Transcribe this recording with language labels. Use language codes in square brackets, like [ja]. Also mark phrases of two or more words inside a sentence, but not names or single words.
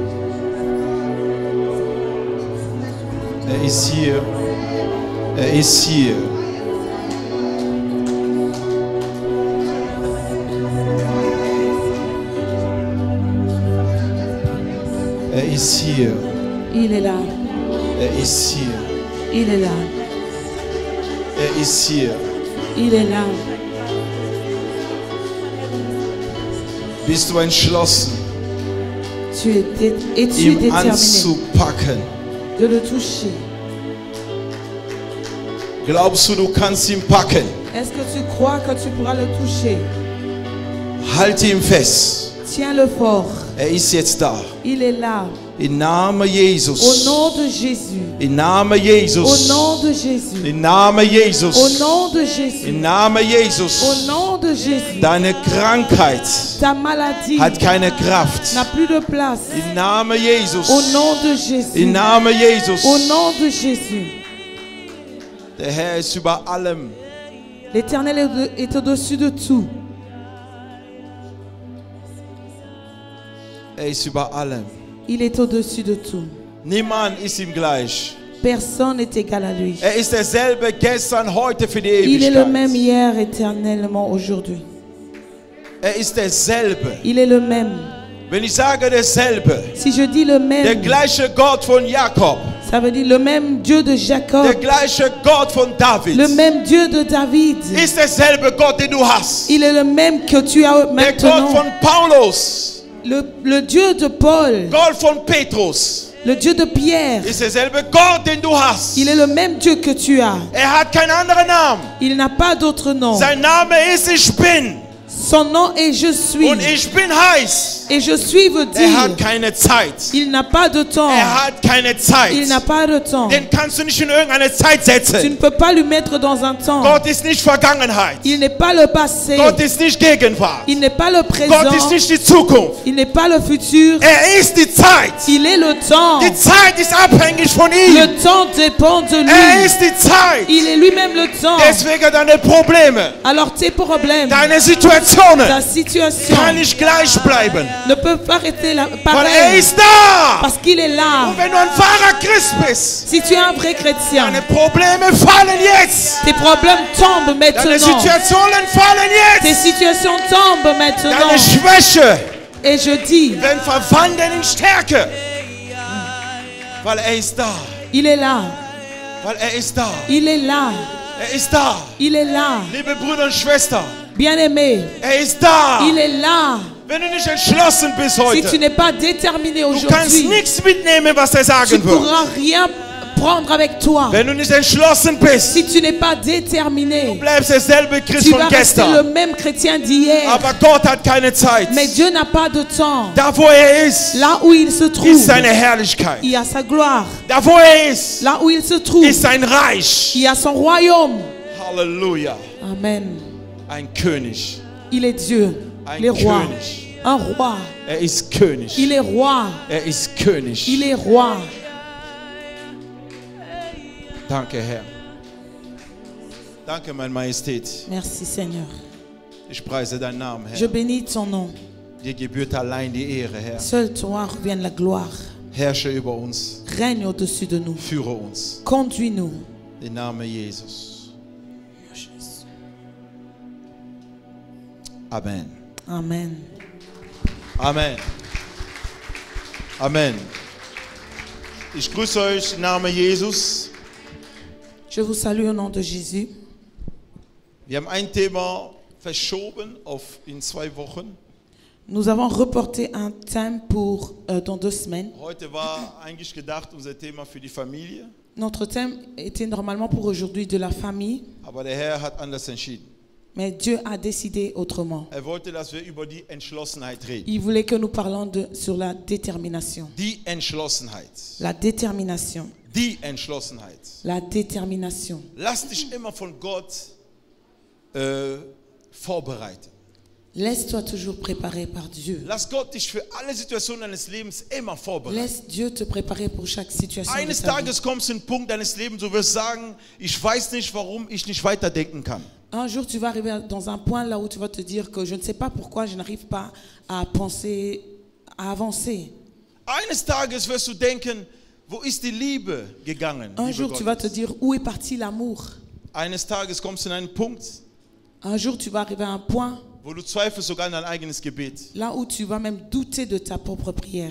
[de] Er ist hier. Er ist hier. Er ist hier. [fr] Il est là. [de] Er ist hier. [fr] Il est là. [de] Er ist hier. [fr] Il est là. [de] Bist du entschlossen, [fr] Es-tu [de] ihm [fr] déterminé [de] anzupacken? [fr] de le toucher? [de] Glaubst du, du kannst ihn packen? [fr] Est-ce que tu crois que tu pourras le toucher? [de] Halte ihn fest. [fr] Tiens-le fort. [de] Er ist jetzt da. [fr] Il est là. [de] Im Namen [fr] Au [de] Jesus. [fr] nom de Jésus. [de] Im Namen [fr] Au [de] Jesus. [fr] nom de Jésus. [de] Im Namen [fr] Au [de] Jesus. [fr] nom de Jésus. [de] Im Namen [fr] Au [de] Jesus. [fr] nom de Jésus. [de] Deine Krankheit [fr] Ta maladie [de] hat keine Kraft. [fr] n'a plus de place. [de] Im Namen Jesus. [fr] Au nom de Jésus. [de] Im Namen Jesus. [fr] Au nom de Jésus. [de] Der Herr ist über allem. [fr] L'Éternel est au-dessus de tout. [de] Er ist über allem. [fr] Il est au-dessus de tout. [de] Niemand ist ihm gleich. [fr] Personne n'est égal à lui. [de] Er ist derselbe gestern, heute für die [fr] Il est le même [de] Ewigkeit. [fr] hier, éternellement, aujourd'hui. [de] Er ist derselbe. [fr] Il est le même. [de] Wenn ich sage derselbe, [fr] Si je dis le [de] der [fr] même, [de] gleiche Gott von Jakob, [fr] ça veut dire le même Dieu de Jacob, [de] der gleiche Gott von David, [fr] le même Dieu de David. [de] ist derselbe Gott, den du hast. [fr] Il est le même que tu as [de] Der Gott [fr] maintenant. [de] von Paulus, [fr] Le Dieu de Paul, [de] Gott von Petrus, [fr] le Dieu de Pierre. [de] ist derselbe Gott, den du hast. [fr] Il est le même Dieu que tu as. [de] Hat keinen anderen Namen. [fr] Il n'a pas d'autre nom. [de] Sein Name ist Ich Bin. [fr] Son nom est Je suis. [de] Und Ich Bin heißt, [fr] Et Je suis veut [de] hat [fr] dire, [de] keine Zeit. [fr] il n'a pas de temps. [de] Hat keine Zeit. [fr] Il n'a pas de temps. [de] Den kannst du nicht in irgendeine Zeit [fr] Tu [de] setzen. [fr] ne peux pas lui mettre dans un temps. [de] Gott ist nicht Vergangenheit. [fr] Il n'est pas le passé. [de] Gott ist nicht Gegenwart. [fr] Il n'est pas le [de] Gott ist [fr] présent. [de] nicht die Zukunft. [fr] Il n'est pas le futur. [de] Ist die Zeit. [fr] Il est le temps. [de] Die Zeit ist abhängig von ihm. [fr] Le temps dépend de lui. [de] Ist die Zeit. [fr] Il est lui-même le temps. [de] Deswegen deine Probleme, [fr] Alors tes problèmes, [de] deine Situationen [fr] ta situation [de] kann nicht gleich bleiben. [fr] ne peut pas rester [de] Weil [fr] pareil. [de] ist da. [fr] Parce qu'il est là. [de] Und wenn du ein wahrer Christ bist, [fr] Si tu es un vrai chrétien, [de] deine Probleme fallen jetzt. [fr] tes problèmes tombent [de] Deine [fr] maintenant. [de] Situationen fallen [fr] Tes [de] jetzt. [fr] situations tombent maintenant. [de] Deine Schwäche [fr] Et je dis, [de] werden verwandeln in Stärke. Weil ist da. [fr] il est là. [de] Weil ist da. [fr] Il est là. [de] Ist da. [fr] Il est là. [de] Liebe Brüder und Schwestern, [fr] Bien-aimé, [de] ist da. [fr] il est là. [de] Wenn du nicht entschlossen bist [fr] Si tu [de] heute, [fr] n'es pas déterminé [de] du kannst [fr] aujourd'hui, [de] nichts mitnehmen, was er [fr] tu [de] sagen [fr] ne [de] wird. [fr] pourras rien prendre avec toi. [de] Wenn du nicht entschlossen bist, [fr] Si tu n'es pas déterminé, [de] bleibst derselbe Christ [fr] tu [de] von [fr] vas rester le [de] gestern. [fr] même chrétien d'hier. [de] Aber Gott hat keine Zeit. [fr] Mais Dieu n'a pas de temps. [de] Da wo ist [fr] Là où il se trouve, [de] ist seine Herrlichkeit. [fr] il y a sa gloire. [de] Da wo ist [fr] Là où il se trouve, [de] ist sein Reich. [fr] il y a son royaume. [de] Halleluja. Amen. Ein König. [fr] Il est Dieu, [de] Ein [fr] les rois. [de] König. [fr] Un roi. [de] Ist König. [fr] Il est roi. [de] Ist König. [fr] Il est roi. [de] Danke, Herr. Danke, meine Majestät. [fr] Merci Seigneur. [de] Ich preise deinen Namen, [fr] Je [de] Herr. [fr] bénis ton nom. [de] Dir gebührt allein die Ehre, Herr. [fr] Seul toi revienne la gloire. [de] Herrsche über uns. [fr] Règne au-dessus de nous. [de] Führe uns. [fr] Conduis-nous. [de] Im Namen Jesus. Amen. [fr] Amen. Amen. Amen. [de] Ich grüße euch im Namen Jesus. [fr] Je vous salue au nom de Jésus. [de] Wir haben ein Thema verschoben in 2 Wochen. [fr] Nous avons reporté un thème pour dans 2 semaines. [de] Heute war eigentlich gedacht unser Thema für die Familie, [fr] Notre thème était normalement pour aujourd'hui de la famille, [de] aber der Herr hat anders entschieden. [fr] mais Dieu a décidé autrement. [de] Wollte, dass wir über die Entschlossenheit reden. [fr] Il voulait que nous parlions sur la détermination. [de] Die Entschlossenheit. [fr] La détermination. [de] Die Entschlossenheit. [fr] La détermination. [de] Lass dich immer von Gott vorbereiten. [fr] Laisse-toi toujours préparer par Dieu. [de] Lass Gott dich für alle Situationen deines Lebens immer vorbereiten. [fr] Laisse Dieu te préparer pour chaque situation de [de] Eines [fr] ta vie. [de] Tages kommst du an einen Punkt deines Lebens, du wirst sagen, ich weiß nicht, warum ich nicht weiterdenken kann. [fr] Un jour, tu vas arriver dans un point là où tu vas te dire que je ne sais pas pourquoi je n'arrive pas à penser, à avancer. [de] Eines Tages wirst du denken, wo ist die Liebe gegangen? [fr] Un [de] Liebe [fr] jour, tu vas te [de] Gottes? [fr] dire où est parti l'amour. [de] Eines Tages kommst du an einen Punkt, [fr] Un jour, tu vas arriver à un point [de] wo du zweifelst sogar an dein eigenes Gebet. [fr] là où tu vas même douter de ta propre prière.